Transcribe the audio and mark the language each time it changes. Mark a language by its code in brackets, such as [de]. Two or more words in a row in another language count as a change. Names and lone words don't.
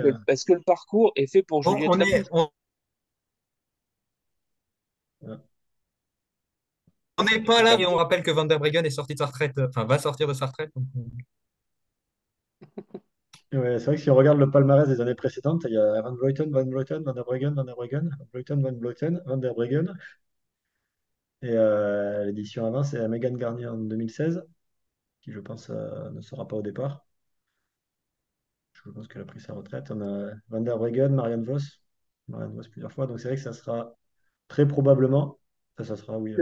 [fr] est-ce que le parcours est fait pour On, Juliette on est, Labous? on, Voilà. on n'est pas là et on rappelle que Van der Breggen est sorti de sa retraite, enfin va sortir de sa retraite. Ouais, c'est vrai que si on regarde le palmarès des années précédentes, il y a Van Vleuten, Van Vleuten, Van der Breggen, Van der Breggen, Van Vleuten, Van Vleuten, Van der Breggen. Et l'édition avant, c'est Megan Garnier en 2016, qui je pense ne sera pas au départ. Je pense qu'elle a pris sa retraite. On a Van der Breggen, Marianne Vos plusieurs fois. Donc c'est vrai que ça sera très probablement, ça sera, oui.